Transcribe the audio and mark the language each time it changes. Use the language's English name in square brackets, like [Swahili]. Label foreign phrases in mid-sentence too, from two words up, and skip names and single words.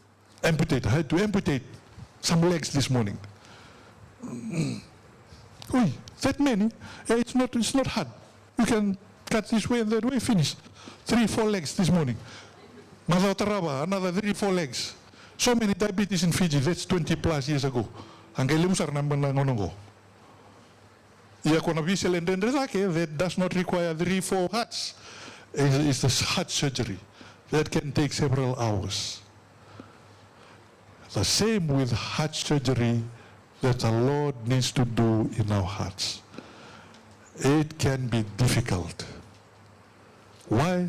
[English] I had to amputate some legs this morning. Oi, that many? Yeah, it's not hard. You can cut this way and that way, finish. 3-4 legs this morning. Mother Taraba, another 3-4 legs. So many diabetes in Fiji, that's 20 plus years ago. Ang kailimusar naman na ngonongo. Iya ko na visel and that does not require 3-4 hearts. It's the heart surgery that can take several hours. The same with heart surgery that the Lord needs to do in our hearts. It can be difficult. Why?